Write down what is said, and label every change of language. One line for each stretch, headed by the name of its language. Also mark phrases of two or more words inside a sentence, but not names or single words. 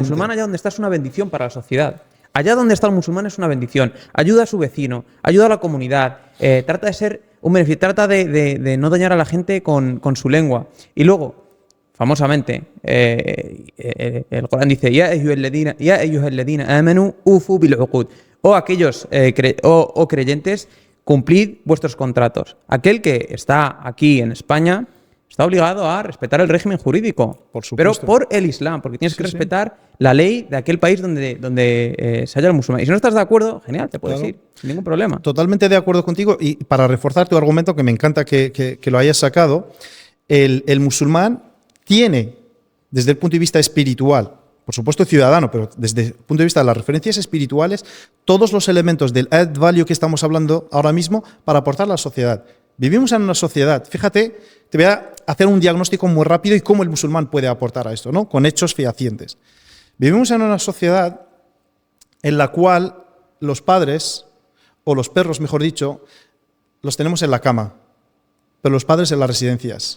Spanish: musulmán allá donde está es una bendición para la sociedad. Allá donde está el musulmán es una bendición. Ayuda a su vecino, ayuda a la comunidad, trata de ser un beneficio, trata de no dañar a la gente con su lengua. Y luego, famosamente, el Corán dice,
Arabic: يا أيها الذين آمنوا أوفوا بالعقود.
Spanish: O aquellos creyentes, cumplid vuestros contratos. Aquel que está aquí en España está obligado a respetar el régimen jurídico, Por pero supuesto. por el Islam, porque tienes que respetar la ley de aquel país donde se halla el musulmán. Y si no estás de acuerdo, genial, te puedes Claro. ir, sin ningún problema. Totalmente de acuerdo contigo, y para reforzar tu argumento, que me encanta que lo hayas sacado, el musulmán tiene, desde el punto de vista espiritual, por supuesto ciudadano, pero desde el punto de vista de las referencias espirituales, todos los elementos del
English: add value
Spanish: que estamos hablando ahora mismo para aportar a la sociedad. Vivimos en una sociedad, fíjate, te voy a hacer un diagnóstico muy rápido y cómo el musulmán puede aportar a esto, ¿no? Con hechos fehacientes. Vivimos en una sociedad en la cual los padres, o los perros, mejor dicho, los tenemos en la cama, pero los padres en las residencias.